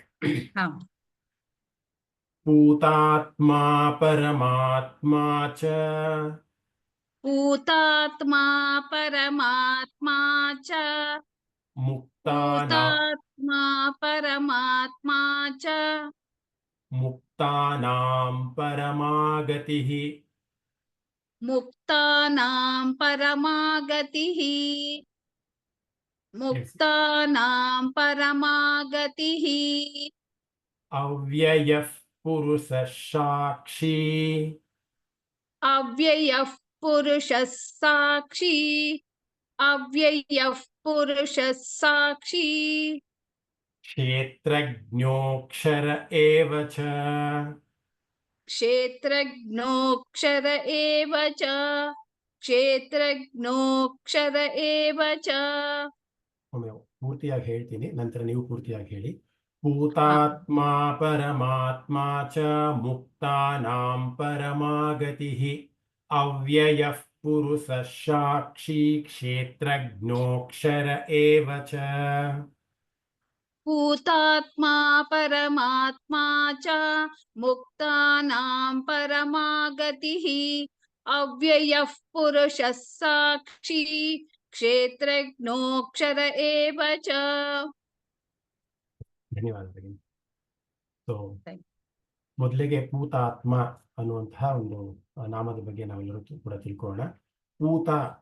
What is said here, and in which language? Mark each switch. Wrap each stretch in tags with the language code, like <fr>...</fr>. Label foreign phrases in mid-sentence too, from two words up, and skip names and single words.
<kn>ಹಾ.</kn> <sa>भूतात्मा परमात्मा च भूतात्मा परमात्मा च भूतात्मा परमात्मा च मुक्तानां परमा गतिः मुक्तानां परमा गतिः मुक्तानां परमा गतिः अव्ययः पुरुषः साक्षी अव्ययः पुरुषः साक्षी अव्ययः पुरुषः साक्षी क्षेत्रज्ञोऽक्षर एव च क्षेत्रज्ञोऽक्षर एव च क्षेत्रज्ञोऽक्षर एव च.</sa> <kn>ಒಮ್ಮೆ ಪೂರ್ತಿಯಾಗಿ ಹೇಳ್ತೀನಿ, ನಂತರ ನೀವು ಪೂರ್ತಿಯಾಗಿ ಹೇಳಿ.</kn> <sa>भूतात्मा परमात्मा च मुक्तानां परमा गतिः अव्ययः पुरुषः साक्षी क्षेत्रज्ञोऽक्षर एव च. भूतात्मा परमात्मा च मुक्तानां परमा गतिः अव्ययः पुरुषः साक्षी क्षेत्रज्ञोऽक्षर एव च.</sa> <kn>ಧನ್ಯವಾದಗಳು. ಸೊ ಮೊದಲಿಗೆ ಭೂತಾತ್ಮ ಅನ್ನುವಂತಹ ಒಂದು ನಾಮದ ಬಗ್ಗೆ ನಾವೆಲ್ಲರೂ ಕೂಡ ತಿಳ್ಕೊಳ್ಳೋಣ.</kn>